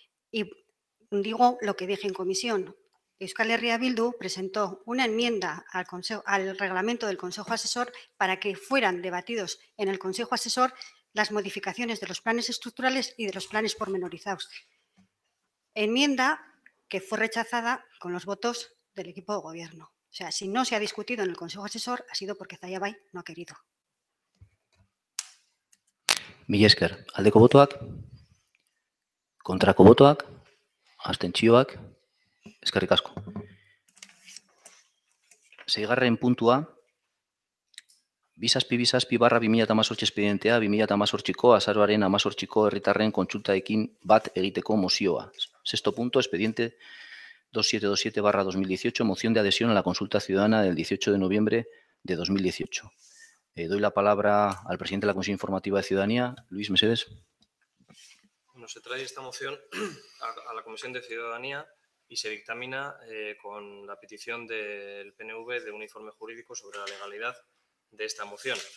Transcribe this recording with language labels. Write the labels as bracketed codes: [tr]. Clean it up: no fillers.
[es] Y digo lo que dije en comisión. Euskal Herria Bildu presentó una enmienda al reglamento del Consejo Asesor para que fueran debatidos en el Consejo Asesor las modificaciones de los planes estructurales y de los planes pormenorizados. Enmienda que fue rechazada con los votos del equipo de gobierno. O sea, si no se ha discutido en el Consejo Asesor ha sido porque Zalla Bai no ha querido. [eu] Mila esker. Aldeko botoak, kontrako botoak, abstentzioak, eskerrik asko. Seigarren puntua, 2-2018 espedientea 2018ko azaroaren 18ko herritarren kontsultaekin bat egiteko mozioa. [es] Sexto punto, expediente 2727/2018, moción de adhesión a la consulta ciudadana del 18 de noviembre de 2018. Doy la palabra al presidente de la Comisión Informativa de Ciudadanía, Luis Mesedes. Bueno, se trae esta moción a la Comisión de Ciudadanía y se dictamina con la petición del PNV de un informe jurídico sobre la legalidad de esta moción.